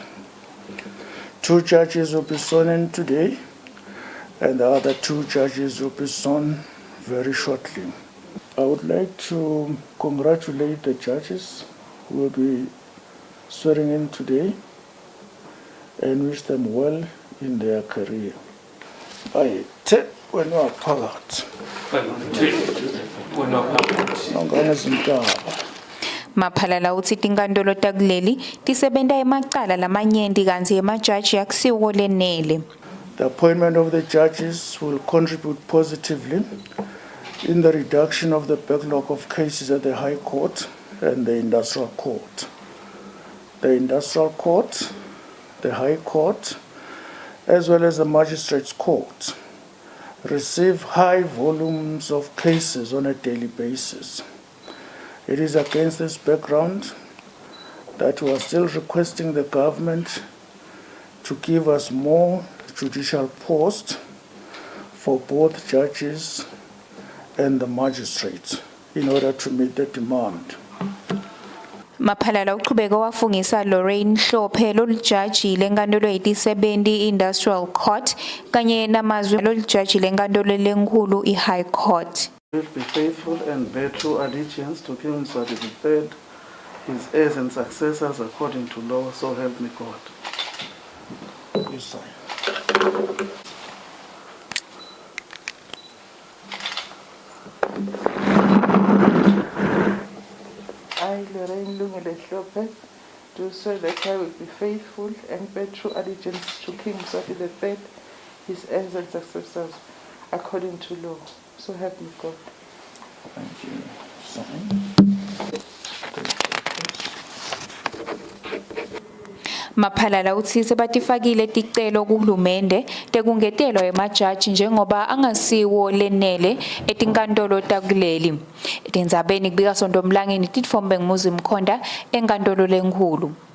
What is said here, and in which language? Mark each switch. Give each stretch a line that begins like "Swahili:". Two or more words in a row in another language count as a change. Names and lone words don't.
English: 2 judges will be sworn in today, and the other 2 judges will be sworn very shortly. I would like to congratulate the judges who will be swearing in today and wish them well in their career. I take when you are part.
Swati: Maphalala uthi tinkantolo takuleli tisebenta emacala lamanyenti kanti emajaji akusiwo lenele.
English: The appointment of the judges will contribute positively in the reduction of the backlog of cases at the High Court and the Industrial Court. The Industrial Court, the High Court, as well as the Magistrates' Court receive high volumes of cases on a daily basis. It is against this background that we are still requesting the government to give us more judicial posts for both judges and the magistrates in order to meet the demand.
Swati: Maphalala uqhubeka wafungisa Lorraine Hlophe lolujaji lenkantolo ye-70
English: Industrial Court
Swati: kanye namazwi lolujaji lenkantolo lenkulu i-
English: High Court. Will be faithful and bear true allegiance to King Mswati III, his heirs and successors according to law, so help me God. You sign. I, Lorraine Lungile Hlophe, do swear that I will be faithful and bear true allegiance to King Mswati III, his heirs and successors according to law, so help me God. Thank you. Sign.
Swati: Maphalala uthi sebatifakile ticelo kuhulumende tekungetelwa emajaji njengoba angasiwo lenele etinkantolo takuleli. Etindzabeni kubika Sondomlangeni titfombe nguMuzi Mkhonda enkantolo lenkulu.